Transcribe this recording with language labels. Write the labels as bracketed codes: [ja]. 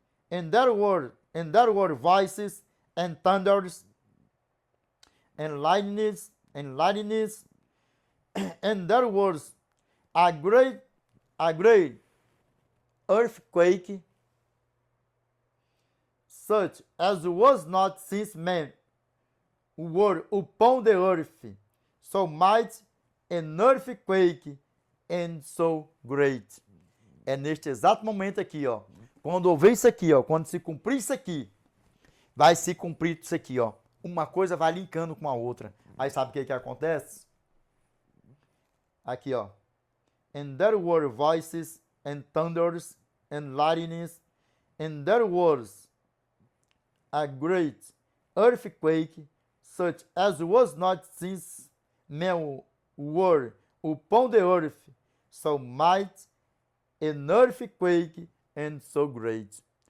[en] And there were voices and thunders and lightnings, and there was a great earthquake, such as was not since men were upon the earth, so mighty an earthquake and so great. [pt] É neste exato momento aqui, ó, quando houver isso aqui, ó, quando se cumprir isso aqui, vai se cumprir isso aqui, ó. Uma coisa vai linkando com a outra. Aí sabe o que acontece? Aqui, ó. [en] And there were voices and thunders and lightnings, and there was a great earthquake, such as was not since men were upon the earth, so mighty an earthquake and so great.